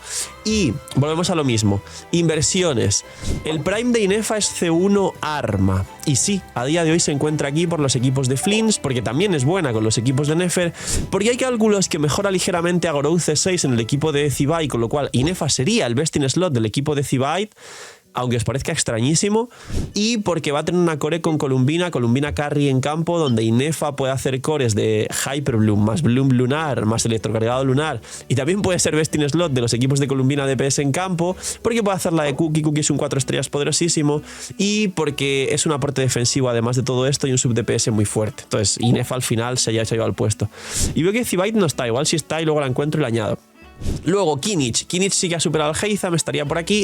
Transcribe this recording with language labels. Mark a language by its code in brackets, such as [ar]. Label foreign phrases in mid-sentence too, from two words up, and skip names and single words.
[es] Y volvemos a lo mismo, inversiones. El Prime de Inefa es C1 arma, y sí, a día de hoy se encuentra aquí por los equipos de Flins, porque también es buena con los equipos de Nefer, porque hay cálculos que mejora ligeramente a Gorou C6 en el equipo de Zibait, con lo cual Inefa sería el [en] best in slot [es] del equipo de Zibait, aunque os parezca extrañísimo, y porque va a tener una core con Columbina carry en campo, donde Inefa puede hacer cores de Hyperbloom, más Bloom lunar, más electrocargado lunar, y también puede ser [en] best in slot [es] de los equipos de Columbina DPS en campo, porque puede hacer la de Cookie, Cookie es un 4 estrellas poderosísimo, y porque es un aporte defensivo además de todo esto, y un [en] sub DPS [es] muy fuerte. Entonces Inefa al final se haya llevado al puesto. Y veo que Zibait no está, igual si está y luego la encuentro y la añado. Luego Kinich sí que ha superado al Alhaitham, estaría por aquí.